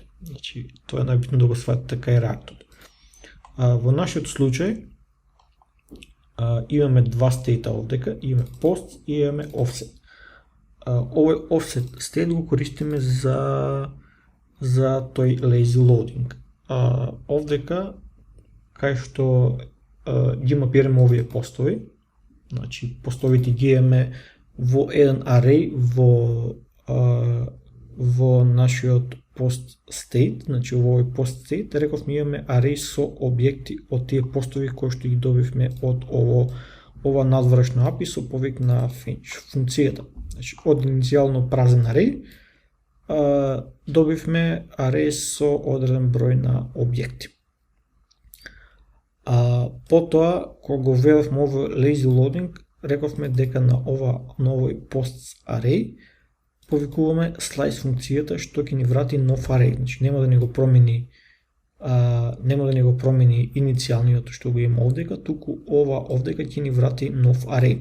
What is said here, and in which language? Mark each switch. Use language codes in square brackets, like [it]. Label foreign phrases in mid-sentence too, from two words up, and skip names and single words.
[mk] Значи, тоа е најбитно да го сватите кај React-от. Во нашиот случај имаме два стейта овдека, имаме post и имаме offset. Овој [en] offset state [mk] го користиме за тој [en] lazy loading. [mk] Овдека, кај што ги мапираме овие постови, значи постовите ги имаме во еден array во нашиот [en] post state, [mk] значи во овој [en] post state, [mk] рековме имаме array со објекти од тие постови кои што ги добивме од ова надвршно API со повик на fetch функцијата. Значи од иницијално празен array добивме array со одреден број на објекти. Потоа, кога го введовме овој [en] lazy loading, [mk] рековме дека на овој [en] post array [mk] повикуваме slice функцијата што ќе ни врати нов array. Значи нема да ни го промени иницијалниот што го има овдека, туку ова овдека ќе ни врати нов array.